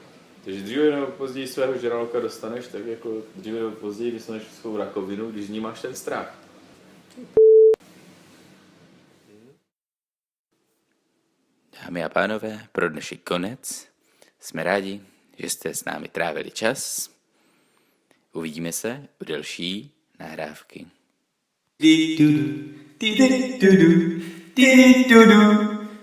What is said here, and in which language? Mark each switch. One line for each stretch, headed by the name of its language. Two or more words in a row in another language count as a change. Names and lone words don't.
Czech: Takže dříve nebo později svého žraloka dostaneš, tak jako dříve nebo později dostaneš svou rakovinu, když z ní máš ten strach. Dámy a pánové, pro dnešek konec. Jsme rádi, že jste s námi trávili čas. Uvidíme se u další nahrávky. Di-du-du, di-du-du, di-du-du.